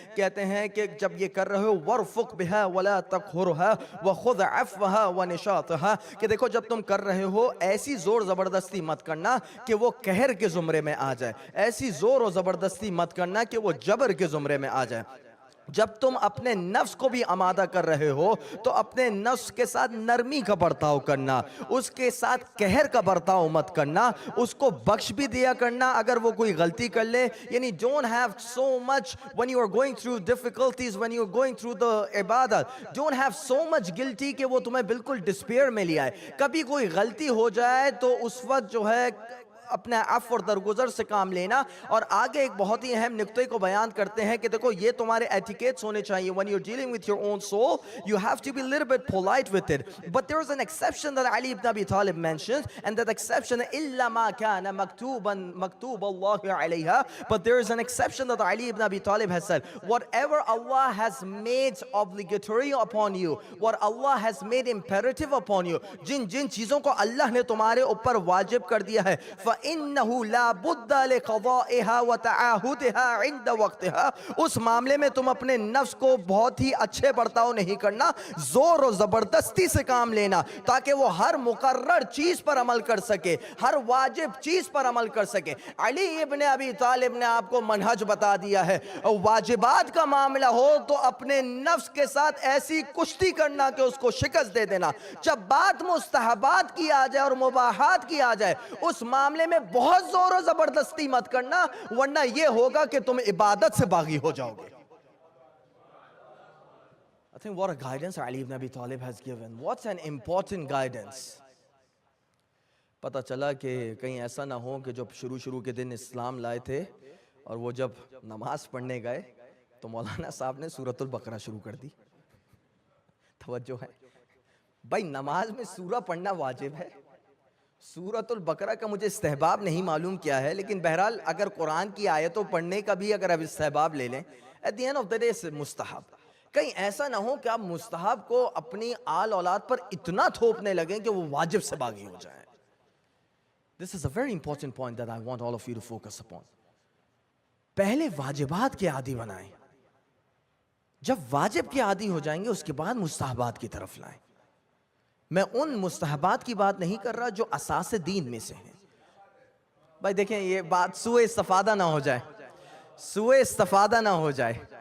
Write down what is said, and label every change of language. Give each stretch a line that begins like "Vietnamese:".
Urdu: کہتے ہیں کہ جب یہ کر رہے ہو
Arabic: وَرْفُقْ بِهَا وَلَا تَقْهُرْهَا وَخُذْ عَفْوَهَا وَنِشَاطَهَا،
Urdu: کہ دیکھو جب تم کر رہے ہو ایسی زور زبردستی مت کرنا کہ وہ قہر کے زمرے میں آ جائے، ایسی زور و زبردستی مت کرنا کہ وہ جبر کے زمرے میں آ جائے. جب تم اپنے نفس کو بھی آمادہ کر رہے ہو تو اپنے نفس کے ساتھ نرمی کا برتاؤ کرنا، اس کے ساتھ قہر کا برتاؤ مت کرنا، اس کو بخش بھی دیا کرنا اگر وہ کوئی غلطی کر لے.
English: یعنی don't have so much when you are going through difficulties, when you are going through the عبادت, don't have so much guilty
Urdu: کہ وہ تمہیں بالکل ڈسپیئر میں لے آئے. کبھی کوئی غلطی ہو جائے تو اس وقت جو ہے اپنے عفو اور درگزر سے کام لینا. اور آگے ایک بہت ہی اہم نقطے کو بیان کرتے ہیں کہ دیکھو یہ تمہارے ایٹیکیٹس ہونے چاہیے.
English: when you're dealing with your own soul you have to be a little bit polite with it, but there is an exception that Ali ibn Abi Talib mentions, and that exception
Arabic: إِلَّا مَا كَانَ مَكْتُوبًا مَكْتُوبَ اللَّهُ عَلَيْهَا.
English: But there is an exception that Ali ibn Abi Talib has said, whatever Allah has made obligatory upon you, what Allah has made imperative upon you,
Urdu: جن چیزوں کو اللہ نے تمہارے اوپر واجب کر دیا ہے,
Arabic: فَإِنَّهُ لَا بُدَّ لِقَضَائِهَا وَتَعَاهُدِهَا عِنْدَ وَقْتِهَا.
Urdu: اس معاملے میں تم اپنے نفس کو بہت ہی اچھے برتاؤ نہیں کرنا, زور و زبردستی سے کام لینا تاکہ وہ ہر مقرر چیز پر عمل کر سکے, ہر واجب چیز پر عمل کر سکے. علی ابن ابی طالب نے آپ کو منہج بتا دیا ہے. واجبات کا معاملہ ہو تو اپنے نفس کے ساتھ ایسی کشتی کرنا کہ اس کو شکست دے دینا. جب بات مستحبات کی آ جائے اور مباحات کی آ جائے اس معاملے میں بہت زور و زبردستی مت کرنا, ورنہ یہ ہوگا کہ تم عبادت سے باغی ہو جاؤ گے.
English: I think what a guidance Ali ibn Abi Talib has given. What's an important guidance.
Urdu: پتہ چلا کہ کہیں ایسا نہ ہو کہ جب شروع کے دن اسلام لائے تھے اور وہ جب نماز پڑھنے گئے تو مولانا صاحب نے سورۃ البقرہ شروع کر دی. توجہ ہے بھائی, نماز میں سورہ پڑھنا واجب ہے. سورۃ البقرہ کا مجھے استحباب نہیں معلوم کیا ہے, لیکن بہرحال اگر قرآن کی آیتوں پڑھنے کا بھی اگر اب استحباب لے لیں,
English: at the end of the day
Urdu: مستحب. کہیں ایسا نہ ہو کہ آپ مستحب کو اپنی آل اولاد پر اتنا تھوپنے لگیں کہ وہ واجب سے باغی ہو جائیں.
English: This is a very important point that I want all of you to focus upon.
Urdu: پہلے واجبات کے عادی بنائیں, جب واجب کے عادی ہو جائیں گے اس کے بعد مستحبات کی طرف لائیں. میں ان مستحبات کی بات نہیں کر رہا جو اساس دین میں سے ہیں. بھائی دیکھیں یہ بات سوء استفادہ نہ ہو جائے, سوء استفادہ نہ ہو جائے.